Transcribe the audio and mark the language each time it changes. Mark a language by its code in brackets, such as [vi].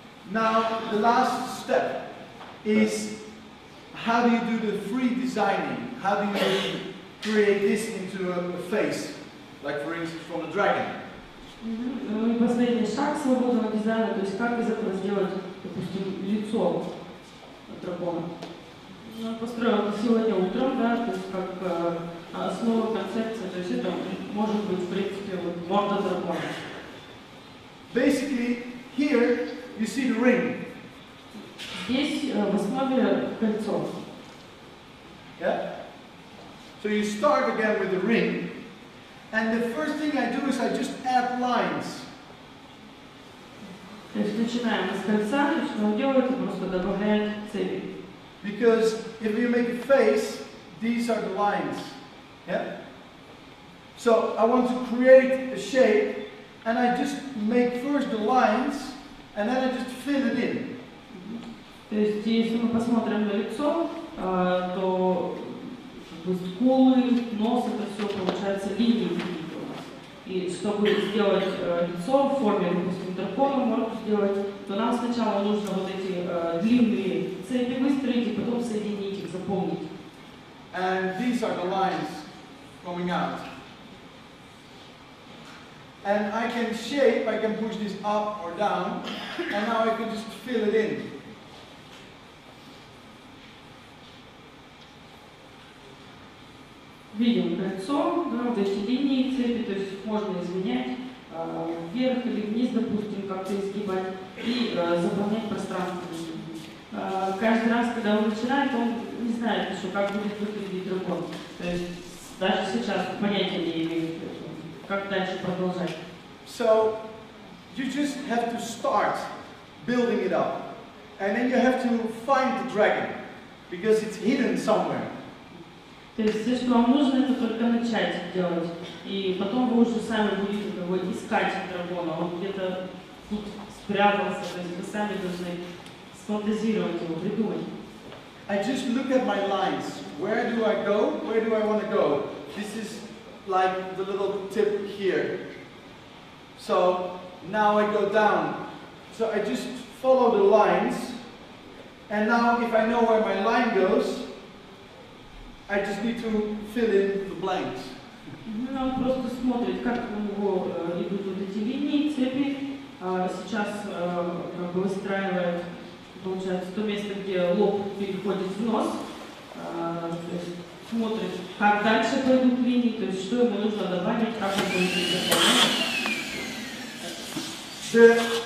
[en] Now, the last step is how do you do the free designing? How do you create this into a face, like for instance from a dragon? [ru] Ну и последний шаг свободного дизайна, то есть как из этого сделать, допустим, лицо дракона. Ну, построил это сегодня утром, да, то есть как основа концепции, то есть это может быть, в принципе, вот, морда дракона. [en] Basically, here you see the ring. [ru] Здесь в основе кольцо. [en] Yeah? So you start again with the ring, and the first thing I do is I just add lines. [ru] То есть начинаем с кольца, и что он делает, он просто добавляет цепи. [en] Because if you make a face, these are the lines. Yeah? So I want to create a shape, and I just make first the lines, and then I just fill it in. [ru] То есть если мы посмотрим на лицо, то скулы, нос, это все получается, линии какие-то у нас. И чтобы сделать лицо в форме, допустим, дракона, морду сделать, то нам сначала нужно вот эти длинные цепи выстроить и потом соединить их, заполнить. [en] And these are the lines coming out. And I can shape, I can push this up or down, and now I can just fill it in. [ru] Видим кольцо, да, вот эти линии, цепи, то есть можно изменять вверх или вниз, допустим, как-то изгибать и заполнять пространство. Каждый раз, когда он начинает, он не знает еще, как будет выглядеть дракон. То есть даже сейчас понятия не имеет, как дальше продолжать. [en] So you just have to start building it up, and then you have to find the dragon because it's hidden somewhere. [ru] То есть все, что вам нужно, это только начать делать. И потом вы уже сами будете его искать дракона. Он где-то тут спрятался, то есть вы сами должны сфантазировать его, придумать. [en] I just look at my lines. Where do I go? Where do I want to go? This is like the little tip here. So now I go down. So I just follow the lines. And now if I know where my line goes, I just need to fill in the blanks. [ru] Он просто смотрит, как у него идут вот эти линии, цепи. Сейчас как бы выстраивает, получается, то место, где лоб переходит в нос. То есть смотрит, как дальше пойдут линии, то есть что ему нужно добавить, как он будет заполнять.